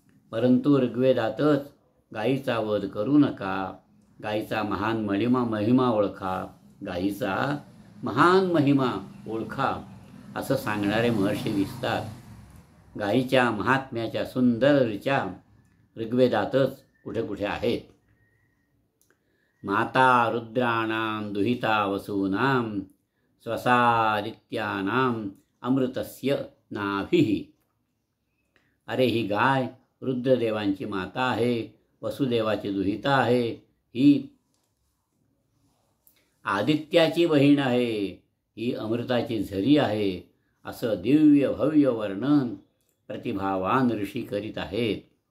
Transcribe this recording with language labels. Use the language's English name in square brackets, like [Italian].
[Marathi] परंतु ऋग्वेदातच गाईचा वध करू नका, गाईचा महान महिमा ओळखा, गाईचा महान महिमा ओळखा असं सांगणारे महर्षी दिसतात. गाईच्या महात्म्याच्या सुंदर ऋचा ऋग्वेदातच कुठे कुठे आहेत. [Sanskrit] माता रुद्राणां दुहिता वसूनां स्वसादित्यानां अमृतस्य नाभिः. [Marathi] अरे ही गाय रुद्रदेवांची माता आहे, वसुदेवाची दुहिता आहे, ही आदित्याची बहीण आहे, ही अमृताची झरी आहे असं दिव्य भव्य वर्णन प्रतिभावान ऋषी करीत आहेत.